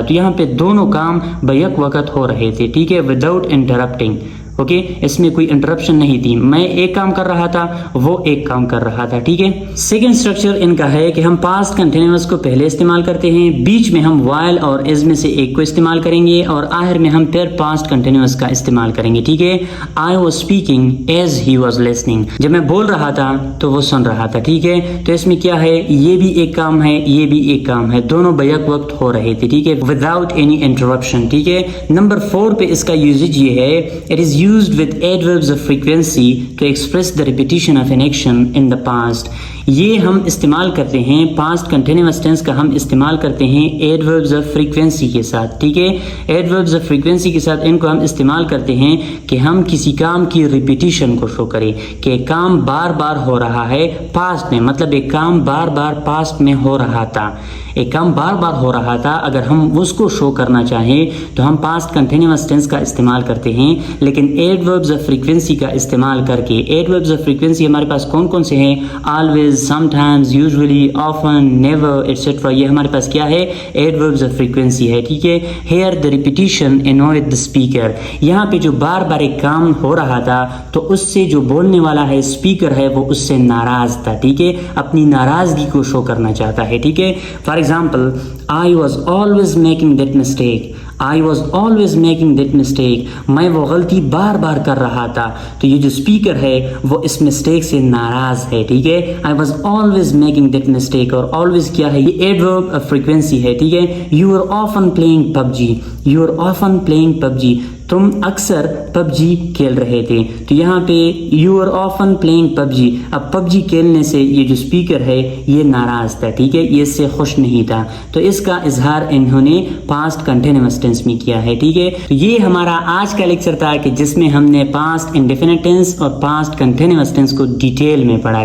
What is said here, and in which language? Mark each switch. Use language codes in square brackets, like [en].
[ur] تو یہاں پہ دونوں کام بیک وقت ہو رہے تھے. ٹھیک ہے, [en] Without interrupting. [ur] اوکے, اس میں کوئی انٹرپشن نہیں تھی, میں ایک کام کر رہا تھا, وہ ایک کام کر رہا تھا. ٹھیک ہے, سیکنڈ اسٹرکچر ان کا ہے کہ ہم پاسٹ کنٹینیوس کو پہلے استعمال کرتے ہیں, بیچ میں ہم while اور is میں سے ایک کو استعمال کریں گے, اور آخر میں ہم پھر پاسٹ کنٹینیوس کا استعمال کریں گے. ٹھیک ہے, [en] I was speaking as he was listening. [ur] جب میں بول رہا تھا تو وہ سن رہا تھا. ٹھیک ہے, تو اس میں کیا ہے, یہ بھی ایک کام ہے, یہ بھی ایک کام ہے, دونوں بیک وقت ہو رہے تھے. [en] ٹھیک ہے, without any interruption. [ur] ٹھیک ہے, نمبر 4 پہ اس کا یوزیج یہ ہے, [en] it is used with adverbs of frequency to express the repetition of an action in the past. [ur] یہ ہم استعمال کرتے ہیں پاسٹ کنٹینیوس ٹینس کا, ہم استعمال کرتے ہیں ایڈوربز آف فریکوینسی کے ساتھ. ٹھیک ہے, ایڈوربز آف فریکوینسی کے ساتھ ان کو ہم استعمال کرتے ہیں کہ ہم کسی کام کی ریپیٹیشن کو شو کریں, کہ کام بار بار ہو رہا ہے پاسٹ میں, مطلب ایک کام بار بار پاسٹ میں ہو رہا تھا, ایک کام بار بار ہو رہا تھا. اگر ہم اس کو شو کرنا چاہیں تو ہم پاسٹ کنٹینیوس ٹینس کا استعمال کرتے ہیں, لیکن ایڈوربز آف فریکوینسی کا استعمال کر کے. ایڈوربز آف فریکوینسی ہمارے پاس کون کون سے ہیں, [en] always, sometimes, usually, often, never, [ur] etc. یہ ہمارے پاس کیا ہے, ایڈوربز آف فریکوینسی ہے. ٹھیک ہے, [en] here the repetition annoyed the speaker. [ur] یہاں پہ جو بار بار ایک کام ہو رہا تھا تو اس سے جو بولنے والا ہے, اسپیکر ہے, وہ اس سے ناراض تھا. ٹھیک ہے, اپنی ناراضگی کو شو کرنا چاہتا ہے. ٹھیک ہے, [en] For example I was always making that mistake. I was always making that mistake. [ur] میں وہ غلطی بار بار کر رہا تھا. تو یہ جو اسپیکر ہے وہ اس مسٹیک سے ناراض ہے. ٹھیک ہے, [en] I was always making that mistake. [ur] اور always کیا ہے, یہ ایڈورب آف فریکوینسی ہے. ٹھیک ہے, [en] you were often playing PUBG. You were often playing PUBG. [ur] تم اکثر PUBG کھیل رہے تھے. تو یہاں پہ [en] you were often playing PUBG. [ur] اب PUBG کھیلنے سے یہ جو اسپیکر ہے یہ ناراض تھا. ٹھیک ہے, یہ اس سے خوش نہیں تھا, تو اس کا اظہار انہوں نے پاسٹ کنٹینیوس ٹینس میں کیا ہے. ٹھیک ہے, تو یہ ہمارا آج کا لیکچر تھا کہ جس میں ہم نے پاسٹ انڈیفینٹ ٹینس اور پاسٹ کنٹینیوس ٹینس کو ڈیٹیل میں پڑھا.